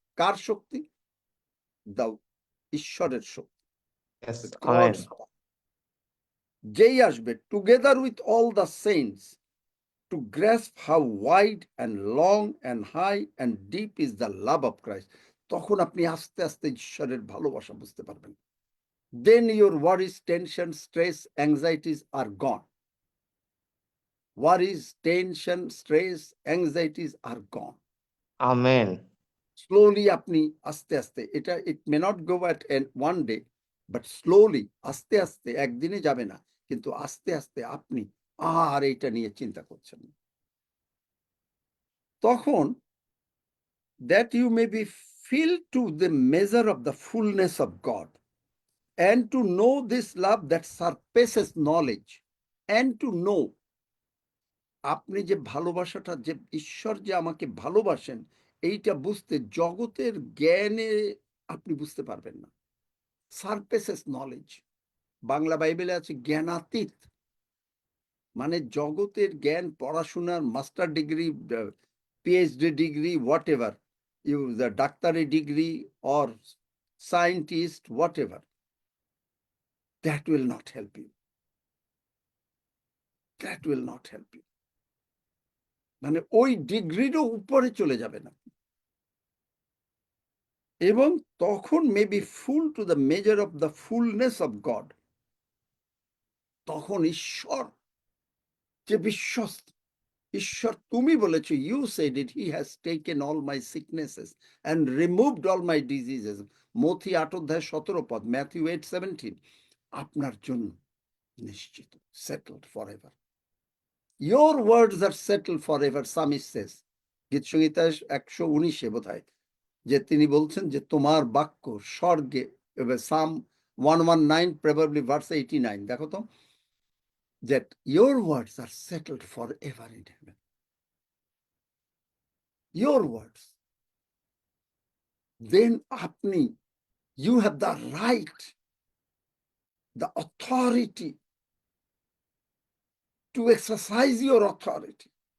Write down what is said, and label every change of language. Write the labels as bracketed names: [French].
[Bangla] কার শক্তি? দাও ঈশ্বরের শক্তি। [English] Yes, amen. [Bangla] যেই আসবে [English] together with all the saints to grasp how wide and long and high and deep is the love of Christ, [Bangla] তখন আপনি আস্তে আস্তে ঈশ্বরের ভালোবাসা বুঝতে পারবেন। [English] then your worries, tension, stress, anxieties are gone. Worries, tension, stress, anxieties are gone. [Bangla] Amen [English] Slowly [Bangla] আপনি আস্তে আস্তে এটা [English] it may not go at one day, but slowly [Bangla] আস্তে আস্তে একদিনে যাবে না, কিন্তু আস্তে আস্তে আপনি আর এটা নিয়ে চিন্তা করছেন না। তখন [English] that you may be filled to the measure of the fullness of God, and to know this love that surpasses knowledge, and to know [Bangla] আপনি যে ভালোবাসাটা, যে ঈশ্বর যে আমাকে ভালোবাসেন, এইটা বুঝতে জগতের জ্ঞানে আপনি বুঝতে পারবেন না। [English] surpasses knowledge, [Bangla] বাংলা বাইবেলে আছে জ্ঞানাতীত, মানে জগতের জ্ঞান, পড়াশোনার master degree, PhD degree, [English] Whatever you, the ডাক্তারি degree or scientist, whatever, that will not help you, that will not help you. [Bangla] মানে ওই ডিগ্রিরও উপরে চলে যাবে না। এবং তখন [English] may be full to the measure of the fullness of God, [Bangla] তখন ঈশ্বর যে বিশ্বস্ত, ঈশ্বর তুমি বলেছো, [English] you said it, he has taken all my sicknesses and removed all my diseases, মথি 8:17, Matthew 8:17, [Bangla] আপনার জন্য নিশ্চিত, [English] Settled forever. Your words are settled forever, Psalmist says. [Bangla] গীত সংহিতা 119 বোধহয়, যে তিনি বলছেন যে তোমার বাক্য স্বর্গে, [English] Psalm 119 probably verse 89, [Bangla] দেখো তো, [English] that your words are settled forever in heaven. Your words. Then [Bangla] আপনি, [English] you have the right, the authority to exercise your authority.